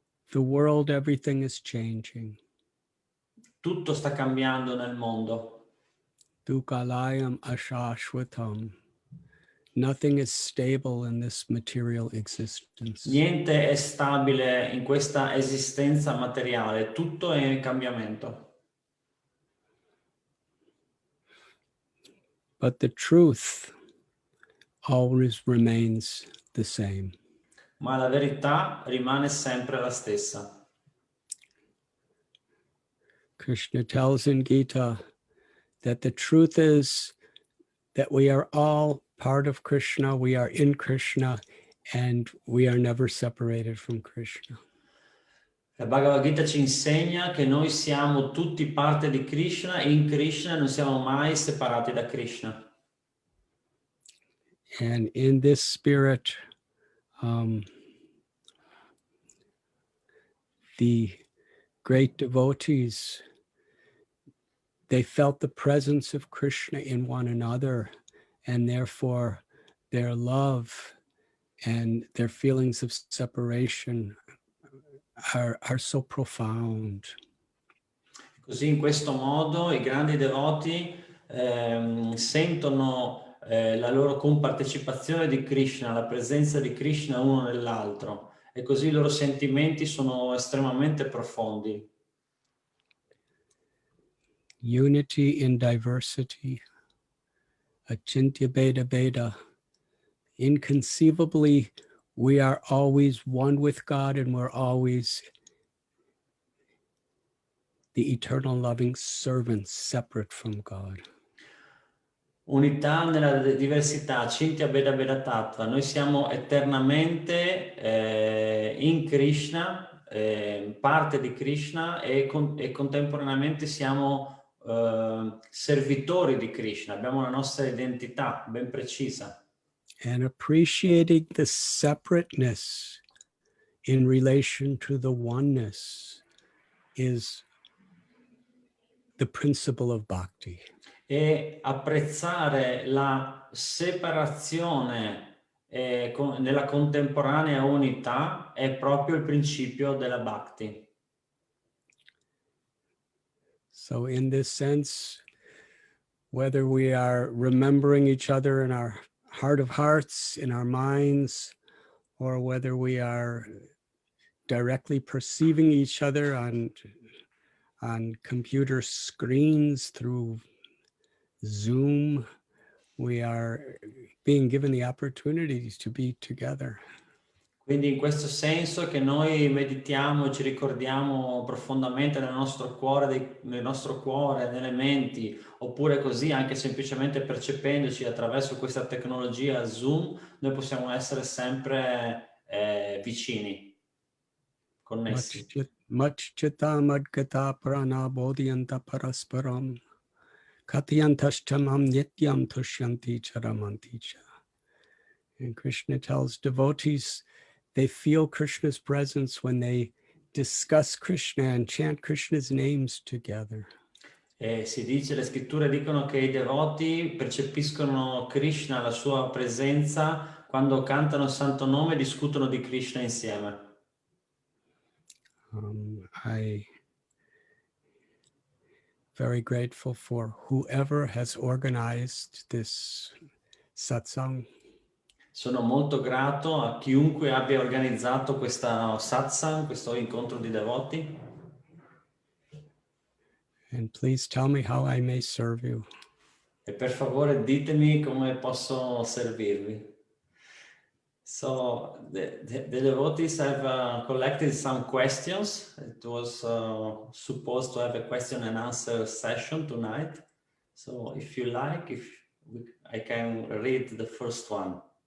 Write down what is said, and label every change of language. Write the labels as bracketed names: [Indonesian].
[English] The world, everything is changing. [Italian] Tutto sta cambiando nel mondo. [Sanskrit] Dukalayam ashashvatam. [English] Nothing is stable in this material existence. [Italian] Niente è stabile in questa esistenza materiale, tutto è in cambiamento. [English] But the truth always remains the same. [Italian] Ma la verità rimane sempre la stessa. [English] Krishna tells in Gita that the truth is that we are all part of Krishna, we are in Krishna, and we are never separated from Krishna. [Italian] La Bhagavad Gita ci insegna che noi siamo tutti parte di Krishna e in Krishna non siamo mai separati da Krishna. [English] And in this spirit, the great devotees, they felt the presence of Krishna in one another, and therefore their love and their feelings of separation are so profound. [Italian] Così in questo modo i grandi devoti sentono la loro compartecipazione di Krishna, la presenza di Krishna uno nell'altro, e così i loro sentimenti sono estremamente profondi. [English] Unity in diversity, achintya bheda bheda. Inconceivably, we are always one with God, and we're always the eternal loving servants separate from God. [Italian] Unità nella diversità, Chintya Bheda Bheda Tattva. Noi siamo eternamente in Krishna, parte di Krishna, e contemporaneamente siamo servitori di Krishna. Abbiamo la nostra identità ben precisa. [English] And appreciating the separateness in relation to the oneness is the principle of bhakti. [Italian] E apprezzare la separazione nella contemporanea unità è proprio il principio della bhakti. [English] So in this sense, whether we are remembering each other in our heart of hearts, in our minds, or whether we are directly perceiving each other on computer screens through Zoom, we are being given the opportunities to be together. [Italian] Quindi in questo senso che noi meditiamo e ci ricordiamo profondamente nel nostro cuore, nelle menti, oppure così anche semplicemente percependoci attraverso questa tecnologia Zoom, noi possiamo essere sempre vicini, connessi. [Sanskrit] Machchita madgata prana bodhyanta parasparam katyantastamam nityam tushyanti charamanti cha. [English] And Krishna tells devotees they feel Krishna's presence when they discuss Krishna and chant Krishna's names together. [Italian] E si dice, le scritture dicono che i devoti percepiscono Krishna, la sua presenza, quando cantano il santo nome e discutono di Krishna insieme. [English] I very grateful for whoever has organized this satsang. [Italian] Sono molto grato a chiunque abbia organizzato questa satsang, questo incontro di devoti. [English] And please tell me how I may serve you. [Italian] E per favore ditemi come posso servirvi. [English] So the devotees have collected some questions. It was supposed to have a question and answer session tonight. So if you like, I can read the first one.